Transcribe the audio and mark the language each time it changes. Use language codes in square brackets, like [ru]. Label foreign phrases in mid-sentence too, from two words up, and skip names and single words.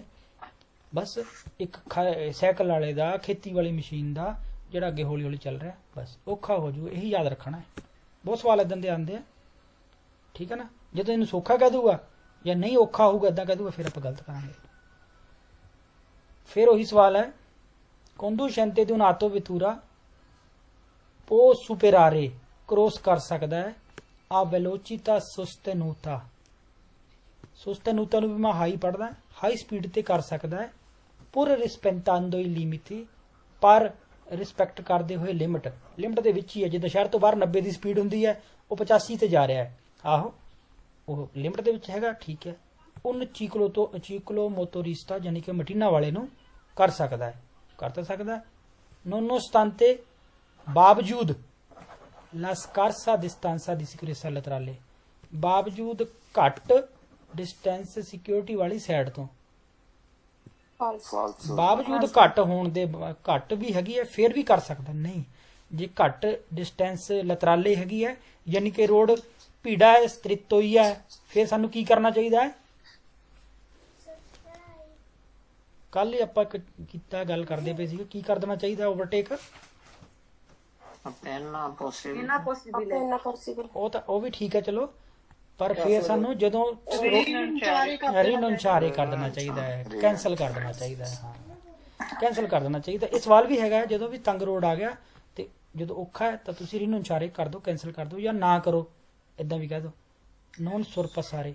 [pa] ਬਸ ਇੱਕ ਸਾਈਕਲ ਵਾਲੇ ਦਾ, ਖੇਤੀ ਵਾਲੀ ਮਸ਼ੀਨ ਦਾ ਜਿਹੜਾ ਅੱਗੇ ਹੌਲੀ ਹੌਲੀ ਚੱਲ ਰਿਹਾ, ਬਸ ਔਖਾ ਹੋ ਜੂ, ਇਹੀ ਯਾਦ ਰੱਖਣਾ ਹੈ। ਬਹੁਤ ਸਵਾਲ ਇਦਾਂ ਦੇ ਆਉਂਦੇ ਆ, ਠੀਕ ਹੈ ਨਾ। ਜਦੋਂ ਇਹਨੂੰ ਸੌਖਾ ਕਹਿ ਦੂਗਾ ਜਾਂ ਨਹੀਂ ਔਖਾ ਹੋਊਗਾ ਇਦਾਂ ਕਹਿ ਦੂਗਾ, ਫਿਰ ਆਪਾਂ ਗਲਤ ਕਰਾਂਗੇ। ਫਿਰ ਉਹੀ ਸਵਾਲ ਹੈ, [it] conducente di un'auto vettura può superare, [pa] ਕ੍ਰੋਸ ਕਰ ਸਕਦਾ ਹੈ ਆ [it] velocità sostenuta, sostenuta [pa] ਨੂੰ ਵੀ ਮੈਂ ਹਾਈ ਪੜਦਾ, [en] high speed [pa] ਤੇ ਕਰ ਸਕਦਾ ਹੈ, [it] pur rispettando i limiti, [pa] ਪਰ ਰਿਸਪੈਕਟ ਕਰਦੇ ਹੋਏ ਲਿਮਟ ਦੇ ਵਿੱਚ ਹੀ ਹੈ। ਜਿੱਦਾਂ ਸ਼ਹਿਰ ਤੋਂ ਬਾਹਰ 90 ਦੀ ਸਪੀਡ ਹੁੰਦੀ ਹੈ, ਉਹ 85 ਤੇ ਜਾ ਰਿਹਾ ਹੈ, ਆਹੋ ਉਹ ਲਿਮਟ ਦੇ ਵਿੱਚ ਹੈਗਾ, ਠੀਕ ਹੈ। [it] un ciclo motorista [pa] ਯਾਨੀ ਕਿ ਮਟੀਨਾ ਵਾਲੇ ਨੂੰ ਕਰ ਸਕਦਾ ਹੈ, ਕਰ ਤਾਂ ਸਕਦਾ ਹੈ। [it] nonostante, ਬਾਵਜੂਦ la scarsa distanza di sicurezza laterale, [pa] ਬਾਵਜੂਦ ਘੱਟ [en] distance security [pa] ਵਾਲੀ ਸਾਈਡ ਤੋਂ, ਫਾਲਸ ਬਾਵਜੂਦ ਘੱਟ ਹੋਣ ਦੇ, ਘੱਟ ਵੀ ਹੈਗੀ ਹੈ ਫਿਰ ਵੀ ਕਰ ਸਕਦਾ। ਨਹੀਂ, ਜੇ ਘੱਟ ਡਿਸਟੈਂਸ ਲਤਰਾਲੇ ਹੈਗੀ ਹੈ ਯਾਨੀ ਕਿ ਰੋਡ ਭੀੜਾ ਹੈ, ਸਤ੍ਰਿਤ ਹੋਈ ਹੈ, ਫਿਰ ਸਾਨੂੰ ਕੀ ਕਰਨਾ ਚਾਹੀਦਾ ਹੈ। ਕੱਲ ਹੀ ਆਪਾਂ ਕੀਤਾ ਗੱਲ ਕਰਦੇ ਪਏ ਸੀ, ਕੀ ਕਰ ਦੇਣਾ ਚਾਹੀਦਾ ਓਵਰਟੇਕ, [it] appena possibile appena possibile [pa] ਉਹ ਵੀ ਠੀਕ ਹੈ ਚਲੋ, ਪਰ ਫਿਰ ਸਾਨੂੰ ਜਦੋਂ ਰਿਨੁੰਚਾਰੇ ਕਰ ਦੇਣਾ ਚਾਹੀਦਾ ਹੈ, ਕੈਂਸਲ ਕਰ ਦੇਣਾ ਚਾਹੀਦਾ ਹੈ, ਹਾਂ ਕੈਂਸਲ ਕਰ ਦੇਣਾ ਚਾਹੀਦਾ। ਇਹ ਸਵਾਲ ਵੀ ਹੈਗਾ, ਜਦੋਂ ਵੀ ਤੰਗ ਰੋਡ ਆ ਗਿਆ ਤੇ ਜਦੋਂ ਔਖਾ ਹੈ ਤਾਂ ਤੁਸੀਂ ਰਿਨੁੰਚਾਰੇ ਕਰ ਦਿਓ, ਕੈਂਸਲ ਕਰ ਦਿਓ, ਜਾਂ ਨਾ ਕਰੋ, ਇਦਾਂ ਵੀ ਕਹਿ ਦਿਓ [it] non sorpassare.